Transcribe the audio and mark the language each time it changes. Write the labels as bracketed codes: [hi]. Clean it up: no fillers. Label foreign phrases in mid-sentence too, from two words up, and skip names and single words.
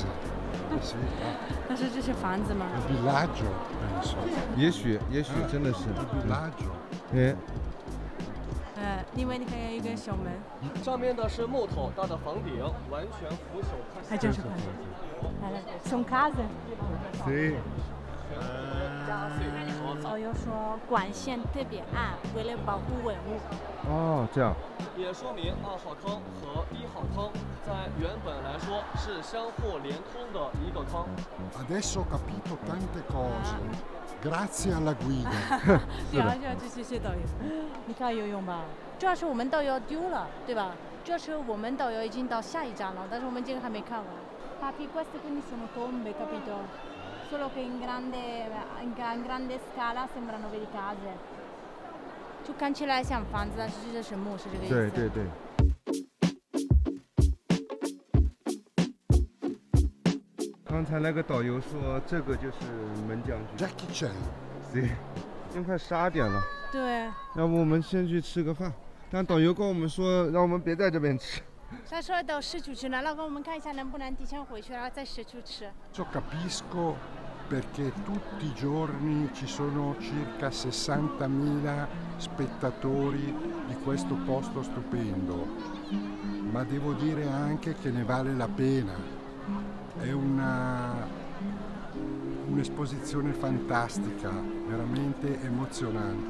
[zh] 但是这是房子吗 [it] ？Villaggio, penso. [zh] 也许真的是。 [it] Villaggio. [zh] 因为你看有一个小门，上面的是木头搭的房顶，完全腐朽。还真是房子。来 ， [it] sono case。 [zh] 对。导游说管线特别暗，为了保护文物。哦，这样。也说明2号坑和1号坑在原本来说是相互连通的一个坑。 [it] Adesso ho capito tante cose. Grazie alla guida. [zh] 对啊，就谢谢导游。你看游泳吧，主要是我们导游丢了，对吧？主要是我们导游已经到下一站了，但是我们这个还没看完。 [it] Papi, queste quindi sono tombe, capito? Solo che in grande scala sembrano veri case. [zh] 就看起来像房子，但是这是墓，是这个意思。对。刚才那个导游说这个就是门将军。 Jackie Chan。对，已经快12点了。对。要不我们先去吃个饭？但导游跟我们说，让我们别在这边吃。他说到市区吃呢，老公，我们看一下能不能提前回去，然后在市区吃。 [it] Capisco perché tutti i giorni ci sono circa 60.000 spettatori di questo posto stupendo, ma devo dire anche che ne vale la pena. È un'esposizione fantastica, veramente emozionante.